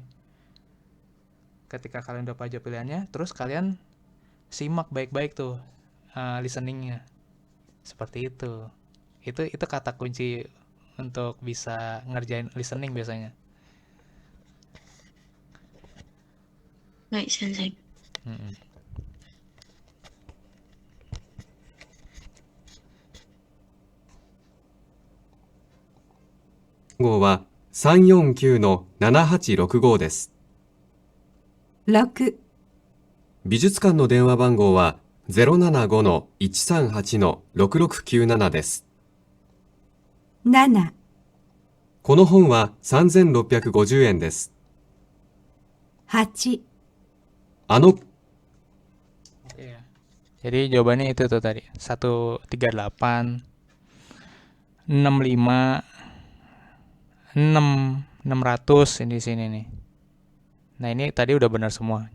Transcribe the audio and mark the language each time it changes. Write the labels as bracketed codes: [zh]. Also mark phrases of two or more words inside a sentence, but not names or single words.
[id] Ketika kalian udah baca pilihannya, terus kalian simak baik-baik tuh listeningnya. Seperti itu. Itu kata kunci untuk bisa ngerjain listening biasanya. Baik, sensei. Mm-mm. [ja] 号は349の7865です。 6、美術館の電話番号は075の138の6697です。 7、この本は3650円です。 8、 [id] Oke ya. Jadi jawabannya itu tuh tadi. 138 65 600 ini di sini nih. Nah, ini tadi udah benar semua.